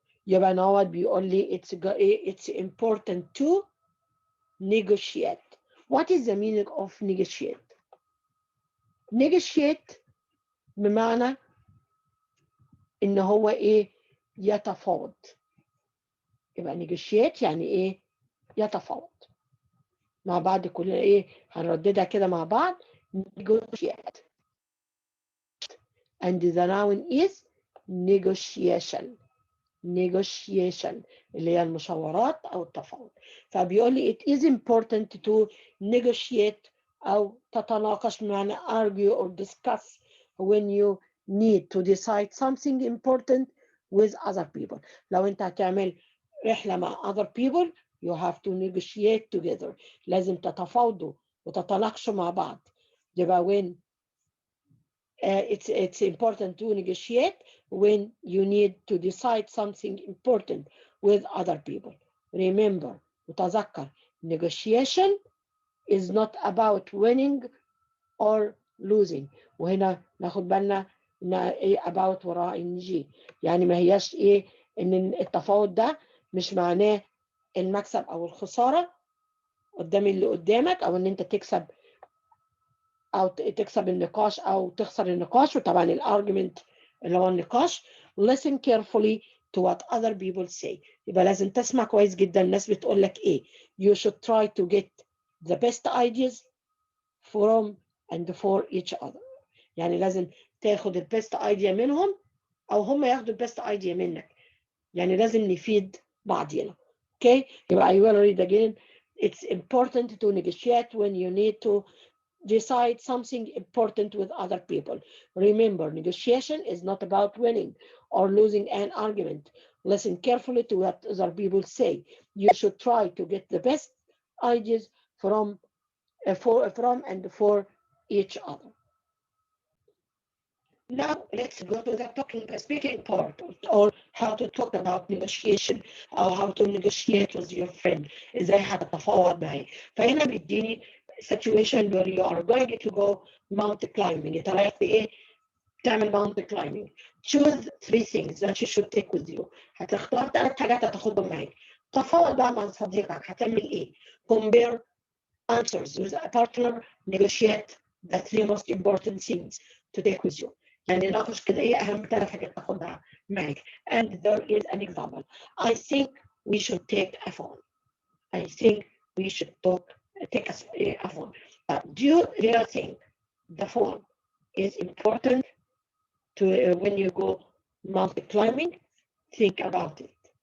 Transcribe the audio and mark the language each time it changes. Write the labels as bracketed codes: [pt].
[ar] يبقى نوت بيقول لي [en] it's important to negotiate. What is the meaning of negotiate? [ar] Negotiate بمعنى إن هو إيه؟ يتفاوض. يبقى negotiate يعني إيه؟ يتفاوض. مع بعض كلنا إيه؟ هنرددها كده مع بعض. negotiate. [en] And the noun is negotiation. [ar] negotiation اللي هي المشاورات أو التفاوض. فبيقول لي [en] it is important to negotiate [ar] أو تتناقش بمعنى [en] argue or discuss when you need to decide something important with other people. [ar] لو أنت هتعمل رحلة مع [en] other people you have to negotiate together. [ar] لازم تتفاوضوا وتتناقشوا مع بعض. [en] يبقى when it's important to negotiate when you need to decide something important with other people. Remember, وتذكر, negotiation is not about winning or losing. [ar] وهنا ناخد بالنا ان ايه about وراء NG، يعني ما هياش ايه ان التفاوض ده مش معناه المكسب او الخسارة قدام اللي قدامك، او ان انت تكسب أو تكسب النقاش أو تخسر النقاش. وطبعا الارجيومنت اللي هو النقاش. [en] Listen carefully to what other people say. [ar] يبقى لازم تسمع كويس جدا الناس بتقول لك إيه. [en] You should try to get the best ideas from and for each other. [ar] يعني لازم تاخد ال [en] best idea [ar] منهم أو هم ياخدوا ال best idea منك. يعني لازم نفيد بعضينا. [en] Okay? يبقى I will read again. It's important to negotiate when you need to decide something important with other people. Remember, negotiation is not about winning or losing an argument. Listen carefully to what other people say. You should try to get the best ideas from and for each other. Now let's go to the speaking part, or how to talk about negotiation, or how to negotiate with your friend. [ar] ازاي هتتفاوض معاه. فهنا بيديني [en] situation where you are going to go mountain climbing. [ar] انت رايح في ايه؟ تعمل [en] mountain climbing. Choose 3 things that you should take with you. [ar] هتختار 3 حاجات هتاخدهم معاك. تفاوض بقى مع صديقك. هتعمل ايه؟ [en] Compare answers with a partner. Negotiate the 3 most important things to take with you. [ar] يعني ناقش كده ايه اهم 3 حاجات تاخدها معاك. [en] And there is an example. I think we should take a phone. I think we should take a phone. Do you really think the phone is important to when you go mountain climbing? Think about it.